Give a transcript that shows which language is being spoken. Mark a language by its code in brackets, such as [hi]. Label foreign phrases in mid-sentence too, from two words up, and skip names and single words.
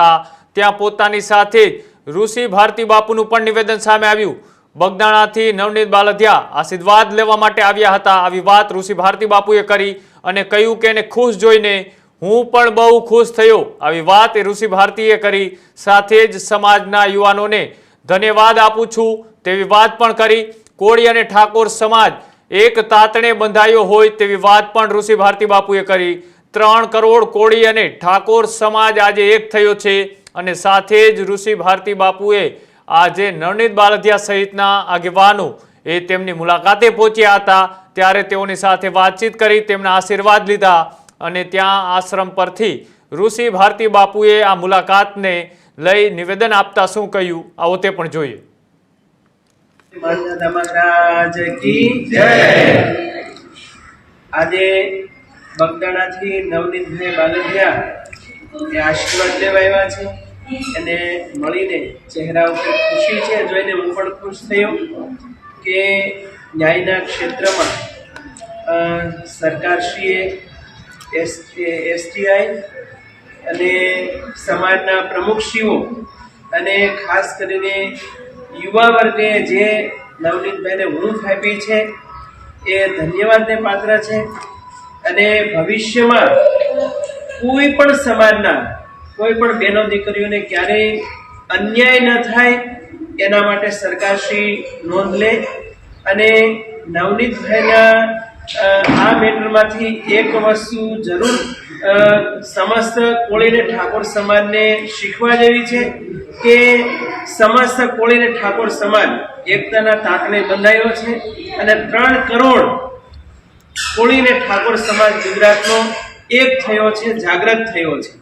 [gu] ત્યાં પોતાની સાથે ઋષિ ભારતી બાપુનું પણ નિવેદન સામે આવ્યું। બગદાણાથી નવનીત બાલધિયા આશીર્વાદ લેવા માટે આવ્યા હતા। આવી વાત ઋષિ ભારતી બાપુએ કરી અને કહ્યું કે એને ખુશ જોઈને હું પણ બહુ ખુશ થયો। આવી વાત ઋષિ ભારતીએ કરી। સાથે જ સમાજના યુવાનોને ધન્યવાદ આપું છું તેવી વાત પણ કરી। કોળી અને ઠાકોર સમાજ એક તાતણે બંધાયો હોય તેવી વાત પણ ઋષિ ભારતી બાપુએ કરી। 3 કરોડ કોળી અને ઠાકોર સમાજ આજે એક થયો છે અને સાથે જ ઋષિ ભારતી બાપુએ આજે નવનીત બાલધિયા સહિતના આગેવાનો તેમની મુલાકાતે પહોંચ્યા હતા। ત્યારે તેઓની સાથે વાતચીત કરી, તેમના આશીર્વાદ લીધા અને ત્યાં આશ્રમ પરથી ઋષિ ભારતી બાપુએ આ મુલાકાતને લઈ નિવેદન આપતા શું કહ્યું આવો તે પણ જોઈએ। [hi] महाराज की जय। [gu] આજે બગદાણા થી નવનીત ભાઈ બાલધિયા આશીર્વાદ લેવા આવ્યા છે અને મળીને ચહેરા પર ખુશી છે। જોઈને હું પણ ખુશ થયો કે ન્યાયના ક્ષેત્રમાં સરકારશ્રીએ એસટીઆઈ અને સમાજના પ્રમુખશ્રીઓ અને ખાસ કરીને યુવા વર્ગે જે નવનીત ભાઈ ને ઊંફ આપી છે એ ધન્યવાદ ને પાત્ર છે। અને ભવિષ્ય માં કોઈ પણ સમાજના કોઈ પણ બેનો દીકરીઓને ક્યારેય અન્યાય ન થાય એના માટે સરકારશ્રી નોંધ લે અને નવનીત ભાઈના આ મેટર માંથી એક વસ્તુ જરૂર સમસ્ત કોળી ને ઠાકોર સમાજ ને શીખવા જેવી છે કે સમસ્ત કોળી ને ઠાકોર સમાજ એકતાના તાકને બંધાયો છે અને 3 કરોડ કોળી ને ઠાકોર સમાજ ગુજરાતનો એક થયો છે, જાગૃત થયો છે।